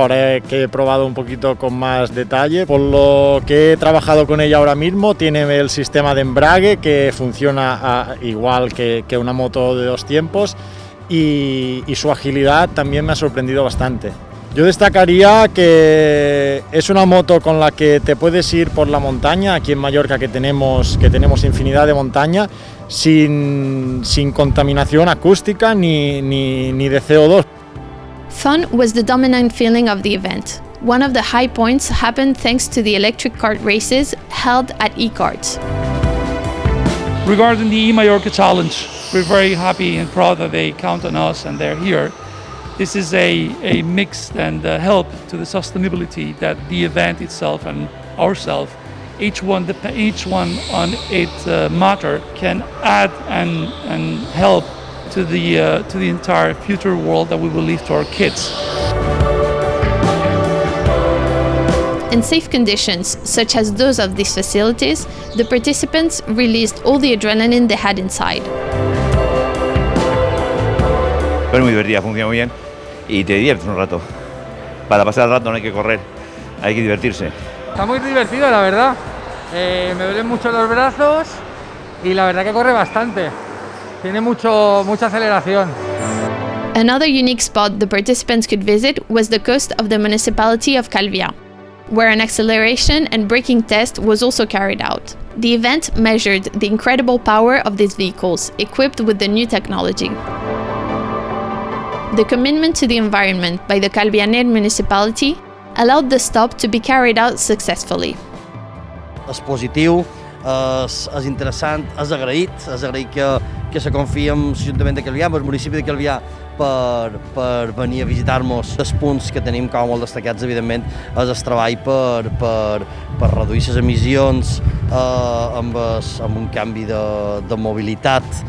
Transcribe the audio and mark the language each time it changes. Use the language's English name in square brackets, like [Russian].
[Spanish] Ahora que he probado un poquito con más detalle, por lo que he trabajado con ella ahora mismo, tiene el sistema de embrague que funciona igual que una moto de 2 tiempos y su agilidad también me ha sorprendido bastante. Yo destacaría que es una moto con la que te puedes ir por la montaña, aquí en Mallorca que tenemos infinidad de montaña, sin contaminación acústica ni de CO2. [English] Fun was the dominant feeling of the event. One of the high points happened thanks to the electric kart races held at e-karts. Regarding the eMallorca challenge, we're very happy and proud that they count on us and they're here. This is a mix and help to the sustainability that the event itself and ourselves, each one on its matter, can add and help to the entire future world that we will leave to our kids. In safe conditions, such as those of these facilities, the participants released all the adrenaline they had inside. [Spanish] Pero muy divertida, funciona muy bien y te diviertes un rato. Para pasar el rato no hay que correr, hay que divertirse. Está muy divertido, la verdad. Me duelen mucho los brazos y la verdad que corre bastante. Tiene mucha aceleración. [English] Another unique spot the participants could visit was the coast of the municipality of Calvia, where an acceleration and braking test was also carried out. The event measured the incredible power of these vehicles, equipped with the new technology. The commitment to the environment by the Calvianer municipality allowed the stop to be carried out successfully. [Catalan] És positiu, és interessant, és agraït que se confia en l'Ajuntament de Calvià, en el municipi de Calvià, per venir a visitar-nos. Els punts que tenim com molt destacats, evidentment, és el treball per reduir les emissions amb un canvi de mobilitat